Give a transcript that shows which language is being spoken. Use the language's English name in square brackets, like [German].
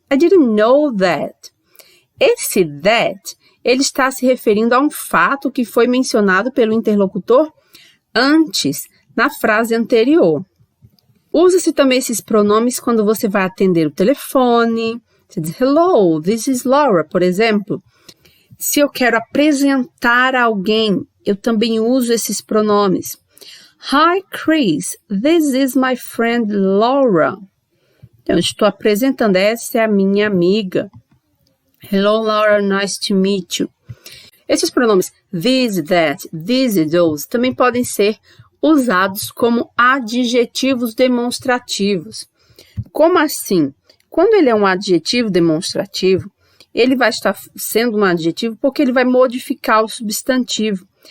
[English] I didn't know that. [Portuguese] Esse that, ele está se referindo a um fato que foi mencionado pelo interlocutor antes, na frase anterior. Usa-se também esses pronomes quando você vai atender o telefone. Você diz, [English] hello, this is Laura, [Portuguese] por exemplo. Se eu quero apresentar alguém, eu também uso esses pronomes. [English] Hi, Chris, this is my friend Laura. [Portuguese] Então, eu estou apresentando, essa é a minha amiga. [English] Hello, Laura, nice to meet you. [Portuguese] Esses pronomes this, that, these e those também podem ser usados como adjetivos demonstrativos. Como assim? Quando ele é um adjetivo demonstrativo, ele vai estar sendo um adjetivo porque ele vai modificar o substantivo.